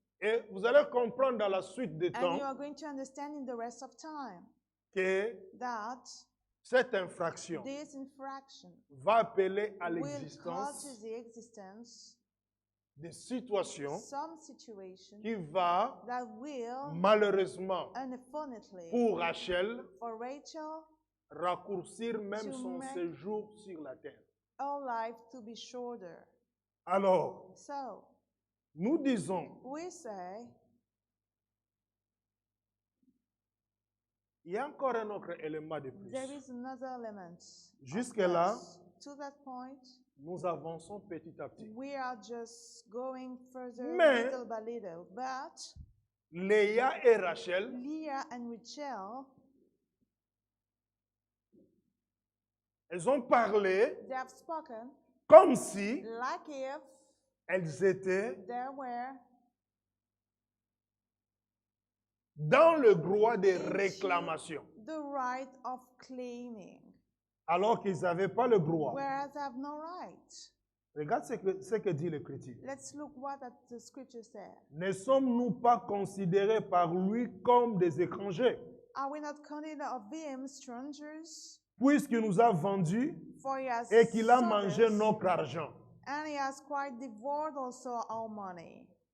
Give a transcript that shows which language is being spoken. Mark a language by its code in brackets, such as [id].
[fr] Et vous allez comprendre dans la suite des [en] And you [fr] temps [en] are going to understand in the rest of time [fr] que [en] that [fr] cette infraction [en] this infraction [fr] va appeler à [en] will cause [fr] l'existence [en] the existence [fr] des situations [en] some situation [fr] qui va [en] that will, [fr] malheureusement [en] unfortunately, [fr] pour Rachel [en] for Rachel, [fr] raccourcir même [en] to [fr] son [en] make- [fr] séjour sur la terre. [en] our life to be shorter. [fr] Alors, [en] So, [fr] nous disons, [en] we say, [fr] il y a encore un autre élément de [en] there [fr] plus. [en] is another element. of [fr] Jusque-là, [en] this. To that point, [fr] nous avançons petit à petit. [en] we are just going further [fr] Mais- [en] little by little. But [fr] Léa et Rachel [en] Leah and Rachel, [fr] elles ont parlé [en] they have spoken [fr] comme si [en] like if [fr] elles étaient [en] there were [fr] dans le droit de [en] into [fr] réclamation, [en] the right of claiming, [fr] alors qu'ils n'avaient pas le droit. [en] whereas I have no right. [fr] Regarde ce que dit l'Écriture. [en] Let's look what the scripture said. [fr] Ne sommes-nous pas considérés par lui comme des étrangers? [en] Are we not counted of him strangers? [fr] puisqu'il nous a vendus [en] For he has [fr] et qu'il a [en] sold [fr] mangé [en] us, [fr] notre argent. [en] and he has quite devoured also our money.